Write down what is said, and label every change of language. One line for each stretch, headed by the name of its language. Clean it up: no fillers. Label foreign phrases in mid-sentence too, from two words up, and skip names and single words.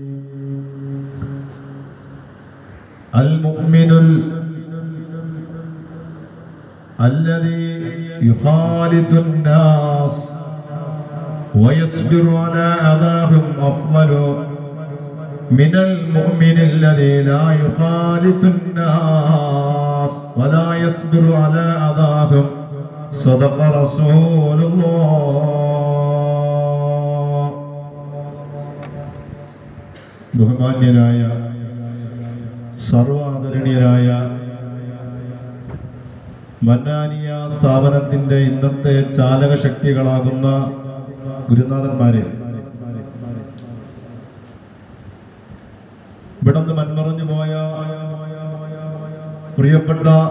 Arabic: المؤمن الذي يخالط الناس ويصبر على أذاهم أفضل من المؤمن الذي لا يخالط الناس ولا يصبر على أذاهم. صدق رسول الله.
Malayalam: ബഹുമാന്യരായ സർവാദരണീയരായ മന്നാനിയ സ്ഥാപനത്തിന്റെ ഇന്നത്തെ ചാലക ശക്തികളാകുന്ന ഗുരുനാഥന്മാരെ, ഇവിടുന്ന് മൺമറഞ്ഞു പോയ പ്രിയപ്പെട്ട